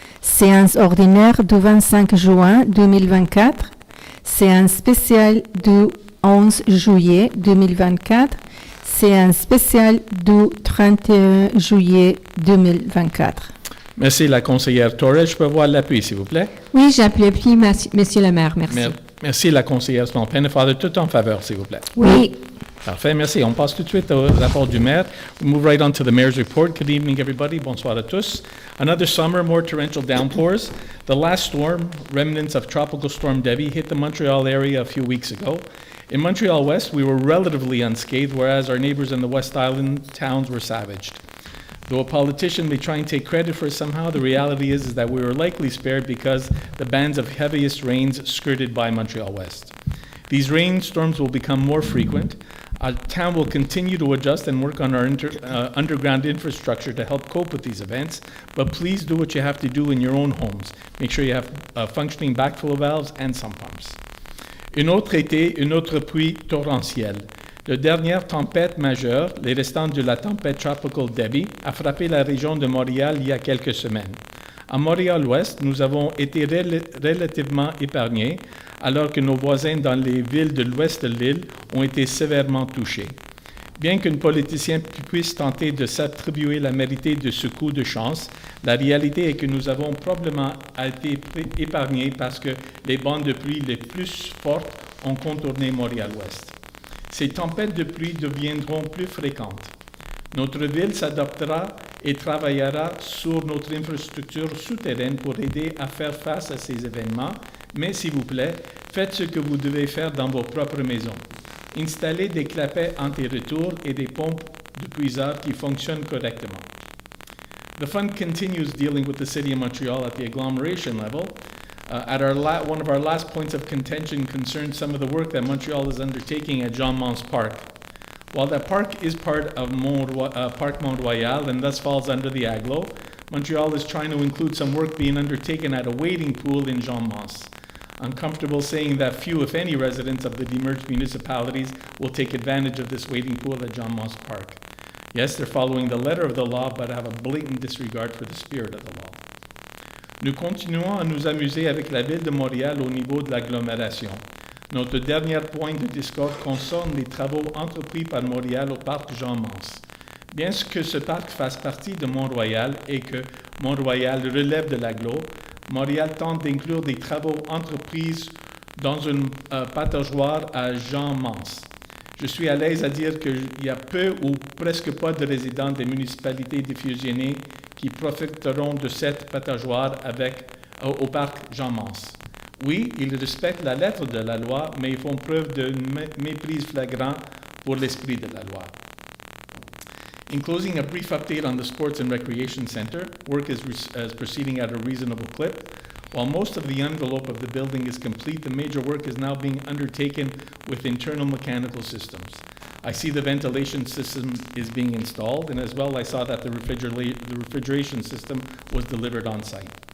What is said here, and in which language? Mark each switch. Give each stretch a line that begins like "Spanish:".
French: Séance ordinaire du 25 juin 2024, séance spéciale du 11 juillet 2024, séance spéciale du 31 juillet 2024. Merci, la conseillère Torres. Je peux avoir l'appui, s'il vous plaît. Oui, j'appuie, Monsieur le maire. Merci. Merci, la conseillère Small Pennefather. Tout en faveur, s'il vous plaît. Oui. Parfait, merci. On passe tout de suite au rapport du maire.
English: We move right on to the mayor's report. Good evening, everybody.
French: Bonsoir à tous.
English: Another summer, more torrential downpours. The last storm, remnants of Tropical Storm Debbie, hit the Montreal area a few weeks ago. In Montreal-Ouest, we were relatively unscathed, whereas our neighbors in the West Island towns were savaged. Though a politician may try and take credit for it somehow, the reality is that we were likely spared because the bands of heaviest rains skirted by Montreal-West. These rainstorms will become more frequent. Our town will continue to adjust and work on our underground infrastructure to help cope with these events, but please do what you have to do in your own homes. Make sure you have functioning backflow valves and sump pumps.
French: Une autre été, une autre pluie torrentielle. La dernière tempête majeure, les restants de la tempête Tropical Debbie, a frappé la région de Montréal il y a quelques semaines. À Montréal-Ouest, nous avons été relativement épargnés, alors que nos voisins dans les villes de l'ouest de l'île ont été sévèrement touchés. Bien qu'un politicien puisse tenter de s'attribuer la mérite de ce coup de chance, la réalité est que nous avons probablement été épargnés parce que les bandes de pluie les plus fortes ont contourné Montréal-Ouest. Ces tempêtes de pluie deviendront plus fréquentes. Notre ville s'adaptera et travaillera sur notre infrastructure souterraine pour aider à faire face à ces événements, mais s'il vous plaît, faites ce que vous devez faire dans vos propres maisons. Installez des clapets anti-retour et des pompes de puisard qui fonctionnent correctement.
English: The fund continues dealing with the City of Montreal at the agglomeration level. One of our last points of contention concerns some of the work that Montreal is undertaking at Jean Mance Park. While that park is part of Parc Mont-Royal and thus falls under the Aglo, Montreal is trying to include some work being undertaken at a wading pool in Jean Mance. I'm comfortable saying that few, if any, residents of the demerged municipalities will take advantage of this wading pool at Jean Mance Park. Yes, they're following the letter of the law, but have a blatant disregard for the spirit of the law.
French: Nous continuons à nous amuser avec la ville de Montréal au niveau de l'agglomération. Notre dernier point de discorde concerne les travaux entrepris par Montréal au parc Jean-Mance. Bien que ce parc fasse partie de Mont-Royal et que Mont-Royal relève de l'agglo, Montréal tente d'inclure des travaux entrepris dans une pataugeoire à Jean-Mance. Je suis à l'aise à dire qu'il y a peu ou presque pas de résidents des municipalités diffusionnées qui profiteront de cette pataugeoire au parc Jean-Mance. Oui, ils respectent la lettre de la loi, mais ils font preuve de mépris flagrant pour l'esprit de la loi.
English: In closing, a brief update on the Sports and Recreation Center. Work is proceeding at a reasonable clip. While most of the envelope of the building is complete, the major work is now being undertaken with internal mechanical systems. I see the ventilation system is being installed, and as well I saw that the refrigeration system was delivered on site.